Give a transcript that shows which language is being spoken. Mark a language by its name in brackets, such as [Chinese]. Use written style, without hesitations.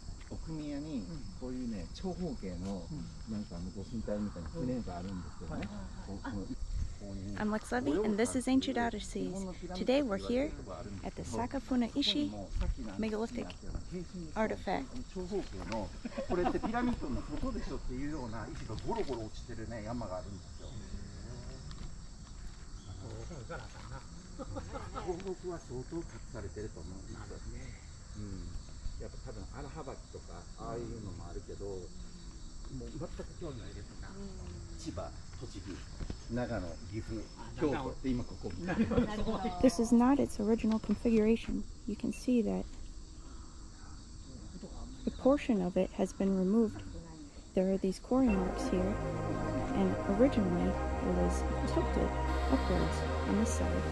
[Japanese] 奥宮にこういうね長方形のなんかご神体みたいな船があるんですけどね。 [English] I'm Lex Levy, and this is Ancient Odysseys. Today we're here at the Sakafune-ishi Megalithic artifact. [Japanese] 長方形のこれってピラミッドの外でしょっていうような石がゴロゴロ落ちてるね山があるんですよ。東北は相当隠されてると思うんですよ。やっぱ多分荒はばきとかああいうのもあるけど、もう全く興味ないですな。千葉、栃木、長野、岐阜、京都って今ここみたいな。 [English] This is not its original configuration. You can see that a portion of it has been removed. There are these quarry marks here, and originally it was tilted upwards on this side.